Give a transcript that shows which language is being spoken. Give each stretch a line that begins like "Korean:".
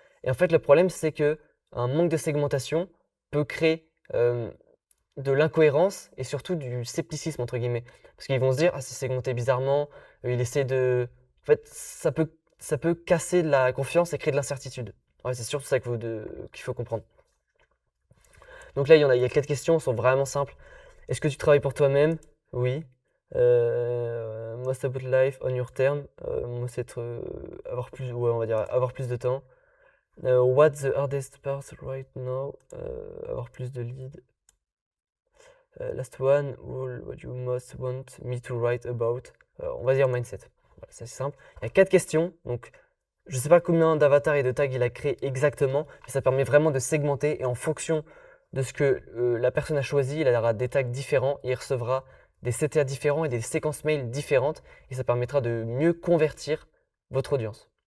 French: Et en fait, le problème, c'est qu'un manque de segmentation peut créer de l'incohérence et surtout du scepticisme, entre guillemets. Parce qu'ils vont se dire, ah, c'est segmenté bizarrement, il essaie de. En fait, ça peut casser de la confiance et créer de l'incertitude. Ouais, c'est surtout ça qu'il faut comprendre. Donc là, il y a 4 questions, elles sont vraiment simples. Est-ce que tu travailles pour toi-même? Oui.
English: Most about life on your term.
French: Moi, c'est avoir plus, ouais, on va dire avoir plus de temps.
English: What's the hardest part right now?
French: Avoir plus de leads.
English: Last one, what you most want me to write about.
French: On va dire mindset. Voilà, c'est simple. Il y a 4 questions. Donc, je ne sais pas combien d'avatars et de tags il a créé exactement, mais ça permet vraiment de segmenter et en fonction de ce que la personne a choisi, il aura des tags différents et il recevra des CTA différents et des séquences mail différentes et ça permettra de mieux convertir votre audience.